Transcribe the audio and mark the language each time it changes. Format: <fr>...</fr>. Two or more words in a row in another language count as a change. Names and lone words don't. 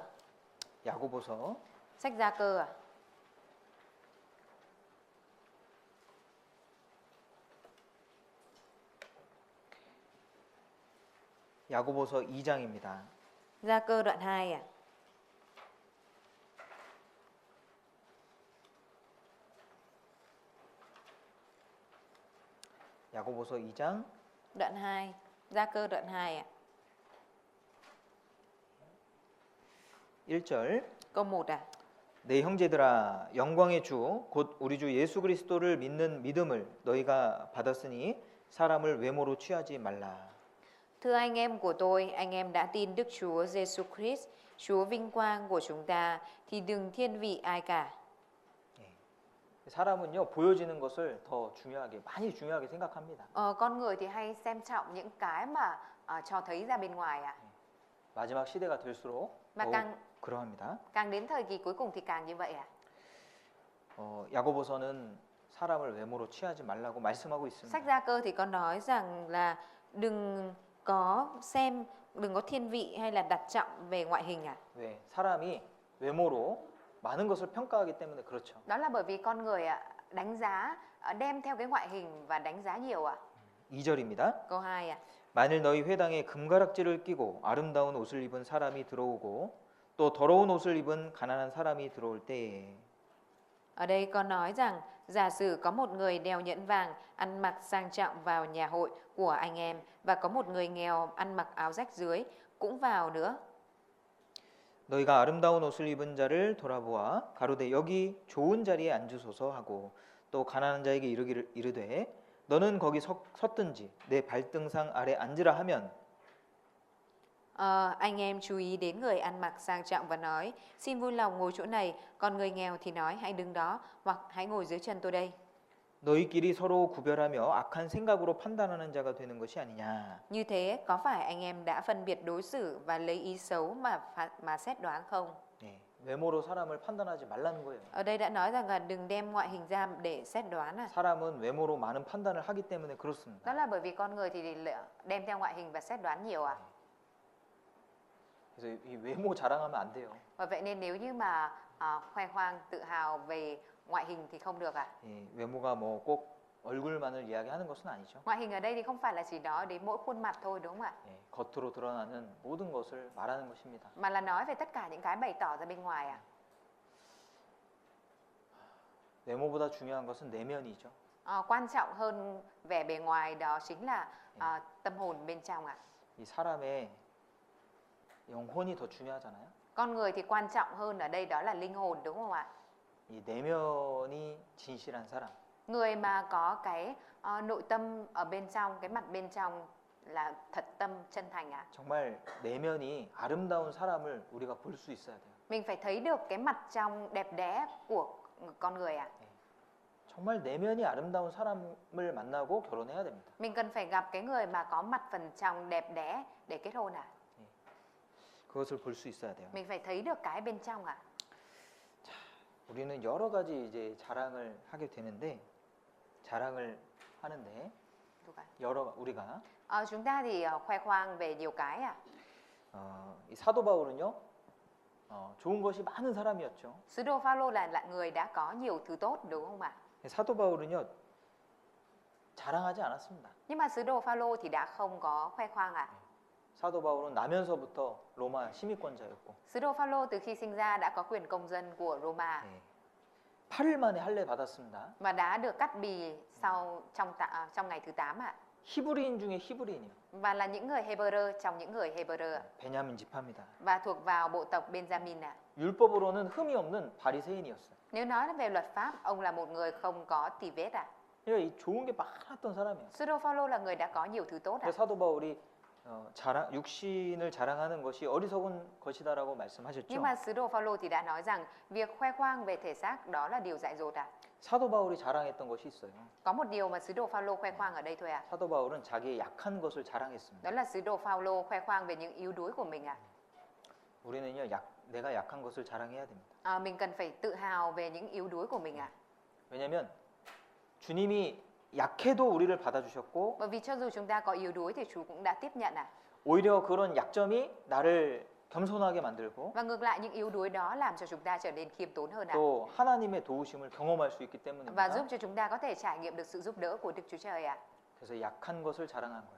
<ko>야고보서</ko> <vi>Sách Gia Cơ</vi> <ko>야고보서 2장입니다.</ko> <vi>Gia Cơ đoạn 2</vi> <ko>야고보서 2장</ko> <vi>Đoạn 2 Gia Cơ đoạn 2</vi> <ko>1절</ko> <vi>Câu 1</vi> <ko>내 형제들아 영광의 주 곧 우리 주 예수 그리스도를 믿는 믿음을 너희가 받았으니 사람을 외모로 취하지 말라.</ko> <vi>Thưa anh em của tôi, anh em đã tin Đức Chúa Giêsu Christ, Chúa vinh quang của chúng ta, thì đừng thiên vị ai cả.</vi> <ko>사람은요 보여지는 것을 더 중요하게 많이 중요하게 생각합니다.</ko> <vi>Con người thì hay xem trọng những cái mà cho thấy ra bên ngoài</vi> <ko>마지막 시대가 될수록</ko> <vi>Mà</vi> <ko>더욱</ko> <vi>càng</vi> <ko>그러합니다.</ko> <vi>càng đến thời kỳ cuối cùng thì càng như vậy</vi> <ko>야고보서는 사람을 외모로 취하지 말라고 말씀하고 있습니다.</ko> <vi>Sách Gia Cơ thì có nói rằng là đừng có thiên vị hay là đặt trọng về ngoại hình</vi> <ko>왜 사람이 외모로 많은 것을 평가하기 때문에 그렇죠.</ko> <vi>Đó là bởi vì con người đánh giá đem theo cái ngoại hình và đánh giá nhiều</vi> <ko>2절입니다.</ko> <vi>Câu 2</vi> <ko>만일 너희 회당에 금가락지를 끼고 아름다운 옷을 입은 사람이 들어오고 또 더러운 옷을 입은 가난한 사람이 들어올 때에</ko> <vi>Ở đây có nói rằng giả sử có một người đeo nhẫn vàng ăn mặc sang trọng vào nhà hội của anh em và có một người nghèo ăn mặc áo rách dưới cũng vào nữa.</vi> <ko>너희가 아름다운 옷을 입은 자를 돌아보아 가로되 여기 좋은 자리에 앉으소서 하고 또 가난한 자에게 이르되 너는 거기 섰든지 내 발등상 아래 앉으라 하면</ko> <vi>Anh em chú ý đến người ăn mặc sang trọng và nói xin vui lòng ngồi chỗ này, còn người nghèo thì nói hãy đứng đó hoặc hãy ngồi dưới chân tôi đây.</vi> <ko>너희끼리 서로 구별하며 악한 생각으로 판단하는 자가 되는 것이 아니냐.</ko> <vi>Như thế có phải anh em đã phân biệt đối xử và lấy ý xấu mà xét đoán không?</vi> <ko>네, 외모로 사람을 판단하지 말라는 거예요.</ko> <vi>Ở đây đã nói rằng là đừng đem ngoại hình ra để xét đoán</vi> <ko>사람은 외모로 많은 판단을 하기 때문에</ko> <vi>Đó</vi> <ko>그렇습니다.</ko> <vi>là bởi vì con người thì đem theo ngoại hình và xét đoán nhiều</vi> <ko>그래서 이 외모 자랑하면 안 돼요.</ko> <vi>Và vậy nên nếu như mà khoe khoang tự hào về ngoại hình thì không được</vi> <ko>예, 외모가 뭐 꼭 얼굴만을 이야기하는 것은 아니죠.</ko> <vi>Ngoại hình ở đây thì không phải là chỉ nói đến mỗi khuôn mặt thôi đúng không ạ?</vi> <ko>예, 겉으로 드러나는 모든 것을 말하는 것입니다.</ko> <vi>Mà là nói về tất cả những cái bày tỏ ra bên ngoài ạ.</vi> <ko>외모보다 중요한 것은 내면이죠.</ko> <vi>Quan trọng hơn vẻ bề ngoài đó chính là tâm hồn bên trong ạ.</vi> <ko>이 사람의 영혼이 더 중요하잖아요.</ko> <vi>Con người thì quan trọng hơn ở đây đó là linh hồn đúng không ạ?</vi> <ko>이 내면이 진실한 사람,</ko> <vi>Người mà có cái nội tâm ở bên trong, cái mặt bên trong là thật tâm chân thành ạ.</vi> <ko>정말 내면이 아름다운 사람을 우리가 볼 수 있어야 돼요.</ko> <vi>Mình phải thấy được cái mặt trong đẹp đẽ của con người ạ.</vi> <ko>정말 내면이 아름다운 사람을 만나고 결혼해야 됩니다.</ko> <vi>Mình cần phải gặp cái người mà có mặt phần trong đẹp đẽ để kết hôn ạ.</vi> <ko>그것을 볼 수 있어야 돼요.</ko> <vi>Mình phải thấy được cái bên trong ạ.</vi> <ko>우리는 여러 가지 이제 자랑을 하게 되는데 자랑을 하는데 우리가</ko> <vi>Chúng ta thì khoe khoang về nhiều cái ạ.</vi> <ko>이 사도 바울은요 좋은 것이 많은 사람이었죠.</ko> <vi>Sứ đồ Phaolô là người đã có nhiều thứ tốt đúng không ạ?</vi> <ko>사도 바울은요 자랑하지 않았습니다.</ko> <vi>Nhưng mà sứ đồ Phaolô thì đã không có khoe khoang ạ.</vi> <ko>사도 바울은 나면서부터 로마 시민권자였고</ko> <vi>Sứ đồ Phaolô từ khi sinh ra đã có quyền công dân của Roma</vi> <ko>8일 만에 할례 받았습니다.</ko> <vi>và đã được cắt bì trong ngày thứ 8 ạ.</vi> <ko>히브리인 중에 히브리인이요.</ko> <vi>Và là những người Hebrew trong những người Hebrew ạ.</vi> <ko>베냐민 지파입니다.</ko> <vi>Và thuộc vào bộ tộc Benjamin ạ.</vi> <ko>율법으로는 흠이 없는 바리새인이었어요.</ko> <vi>Nếu nói về luật pháp, ông là một người không có tì vết ạ.</vi> <ko>그러니까 이 좋은 게 많았던 사람이에요.</ko> <vi>Sứ đồ Phaolô là người đã có nhiều thứ tốt ạ.</vi> <ko>사도 바울이 육신을 자랑하는 것이 어리석은 것이다라고 말씀하셨죠.</ko> <vi>Nhưng mà sứ đồ Phaolô thì đã nói rằng việc khoe khoang về thể xác đó là điều dại dột ạ.</vi> <ko>사도 바울이 자랑했던 것이 있어요.</ko> <vi>Có một điều mà sứ đồ Phaolô khoe khoang ở đây thôi ạ.</vi> <ko>사도 바울은 자기의 약한 것을 자랑했습니다.</ko> <vi>Đó là sứ đồ Phaolô khoe khoang về những yếu đuối của mình ạ.</vi> <ko>우리는요, 내가 약한 것을 자랑해야 됩니다.</ko> <vi>Mình cần phải tự hào về những yếu đuối của mình ạ.</vi> <ko>왜냐하면 주님이 약해도 우리를 받아주셨고,</ko> <vi>Bởi vì cho dù chúng ta có yếu đuối thì Chúa cũng đã tiếp nhận ạ.</vi> <ko>오히려 그런 약점이 나를 겸손하게 만들고,</ko> <vi>Và ngược lại những yếu đuối đó làm cho chúng ta trở nên khiêm tốn hơn ạ.</vi> <ko>또 하나님의 도우심을 경험할 수 있기</ko> <vi>Và</vi> <ko>때문입니다.</ko> <vi>giúp cho chúng ta có thể trải nghiệm được sự giúp đỡ của Đức Chúa Trời ạ.</vi> <ko>그래서 약한 것을 자랑한 거예요.</ko>